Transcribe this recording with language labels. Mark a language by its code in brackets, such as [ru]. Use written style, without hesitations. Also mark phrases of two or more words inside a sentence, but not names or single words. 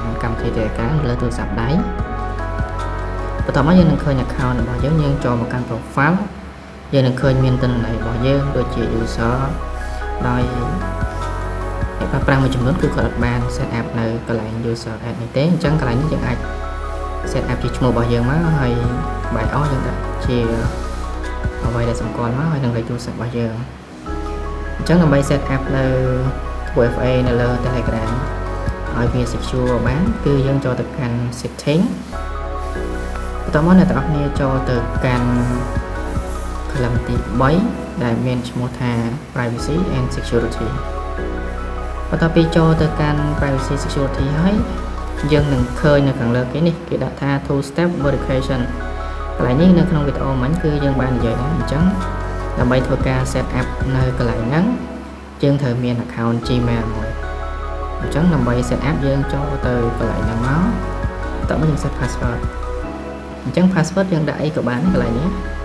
[km] កម្មវិធី Telegram លើទូរស័ព្ទដៃបន្ទាប់មកយើងនឹងឃើញ account របស់យើងចូលមកកាន់ profile យើងនឹងឃើញមានទិន្នន័យរបស់យើងដូចជា user ដោយអ្នកប្រើប្រាស់មួយចំនួនគឺគាត់អត់បាន [en] set up [km] នៅកន្លែង [en] user add [km] នេះទេអញ្ចឹងកន្លែងនេះយើងអាច [en] set up [km] ជាឈ្មោះរបស់យើងមកហើយបាយអស់យើងដាក់ជាអ្វីដែលសម្គាល់មកហើយនឹងលេខទូរស័ព្ទរបស់យើងអញ្ចឹងដើម្បី [en] set up [km] នៅ 2FA នៅលើ Telegram ឲ្យវា secure បានគឺយើងចូលទៅកាន់ setting បន្ទាប់មកអ្នកទាំងអស់គ្នាចូលទៅកាន់ column ទី3ដែល មានឈ្មោះថា [en] privacy and security [km] បន្ទាប់ពីចូលទៅកាន់ [en] privacy security [km] ហើយយើងនឹងឃើញនៅខាងលើគេនេះគេដាក់ថា [en] two step verification [km] កន្លែងនេះនៅក្នុងវីដេអូមិញគឺយើងបាននិយាយដែរអញ្ចឹងដើម្បីធ្វើការ [en] set up [km] នៅកន្លែងហ្នឹងយើងត្រូវមាន account Gmail មួយអញ្ចឹងដើម្បី [en] set up [km] យើងចូលទៅកន្លែងហ្នឹងមកតោះយើង [en] set password [km] អញ្ចឹង password យើងដាក់អីក៏បានកន្លែងនេះ